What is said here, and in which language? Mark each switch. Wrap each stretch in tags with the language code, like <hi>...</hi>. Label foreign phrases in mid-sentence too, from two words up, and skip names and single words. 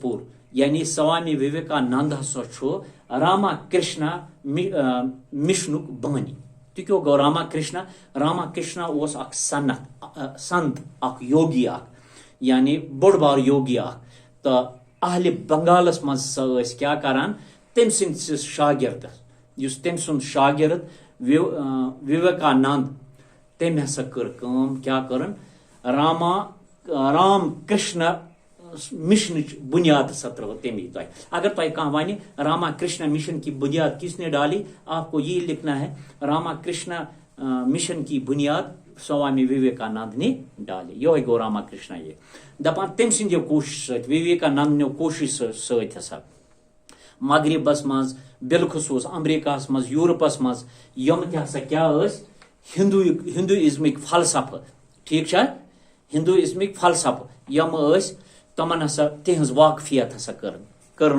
<ks>پوٚر یعنی سوامی وویکانند ہسا چھُ راما کرشنا مشنُک بانی تہِ کیٛاہ گوٚو راما کرشنا اوس اکھ سنت اکھ یوگی اکھ یعنی بوٚڑ بار یوگی اکھ تو اہلِ بنگالس منٛز سا ٲسۍ کیٛاہ کران تٔمۍ سٕنٛدِس شاگردس یُس تٔمۍ سُنٛد شاگرد وویکانند تٔمۍ ہسا کٔر کٲم کیٛاہ کٔرٕن رام کرشنا مشنٕچ بنیاد ہسا ترٲو تٔمی تۄہہِ اگر تۄہہِ کانٛہہ وَنہِ</ks> <ur>راما کرشنا مشن کی بنیاد کس نے ڈالی آپ کو یہی لکھنا ہے راما کرشنا مشن کی بنیاد سوامی وویکانند نے ڈالی</ur> <ks>یہ گو راما کرشنا یہ دپان تٔمۍ سٕنٛدیو کوشش سۭتۍ وویکانندنیو کوشش سۭتۍ ہسا مغربس منٛز بالخصوص امریکہس منٛز یورپس منٛز یم تہِ ہسا کیٛاہ ٲسۍ ہندوازمٕکۍ فلسفہٕ ٹھیک چھا ہندوازمٕکۍ فلسفہٕ یم ٲسۍ تمن ہسا تہنٛز واقفیت ہسا کٔرٕن</ks>